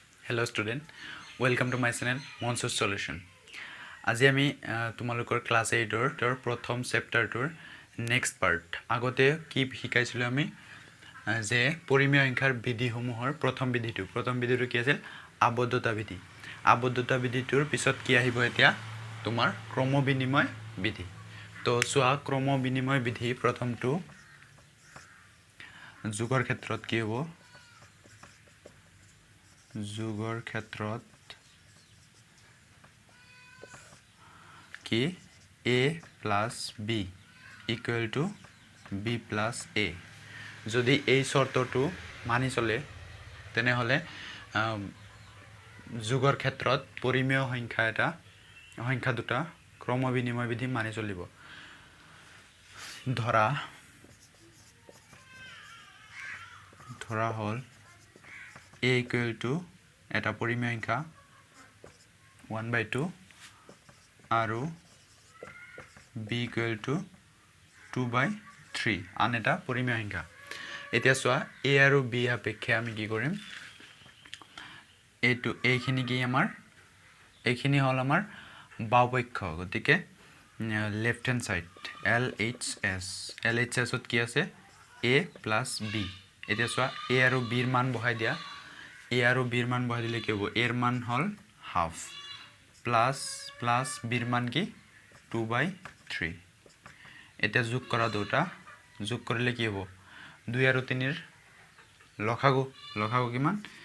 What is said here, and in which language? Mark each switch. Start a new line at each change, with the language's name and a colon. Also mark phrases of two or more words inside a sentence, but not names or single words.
English: Hello student, welcome to my channel Monso's Solution.
Assamese: আজি আমি তোমালোকৰ ক্লাস 8 ৰ প্ৰথম চেপ্টাৰটোৰ
English: next part
Assamese: আগতে কি শিকাইছিলো আমি যে পৰিমেয় সংখ্যাৰ বিধিসমূহৰ প্ৰথম বিধিটো কি আছিল আবদ্ধতা বিধিটোৰ পিছত কি আহিব এতিয়া তোমাৰ ক্ৰম বিনিময় বিধি তো সোৱা ক্ৰম বিনিময় বিধি প্ৰথমটো যোগৰ ক্ষেত্ৰত কি হ'ব যোগৰ ক্ষেত্ৰত কি
English: a plus b equal to b plus a
Assamese: যদি এই শর্তটো মানি চলে তেনে হলে যোগৰ ক্ষেত্ৰত পৰিমেয় সংখ্যা দুটা ক্ৰম বিনিময় বিধি মানি চলিব ধৰা হল
English: a equal to
Assamese: এটা পৰিমেয় সংখ্যা 1/2 আৰু
English: b equal to
Assamese: 2/3 আন এটা পৰিমেয় সংখ্যা এতিয়া সোৱা a আৰু b সাপেক্ষে আমি কি কৰিম এইটো এইখিনি কি আমাৰ এইখিনি হল আমাৰ বাওপক্ষ গতিকে
English: left hand side LHS
Assamese: ত কি আছে
English: a plus b
Assamese: এতিয়া সোৱা a আৰু b ৰ মান বহাই দিয়া a আৰু b ৰ মান বহাই দিলে কি হ'ব a ৰ মান হল
English: half plus b
Assamese: ৰ মান কি 2/3 এটা যোগ কৰা দুটা যোগ কৰিলে কি হ'ব 2 আৰু 3 ৰ লসাগু কিমান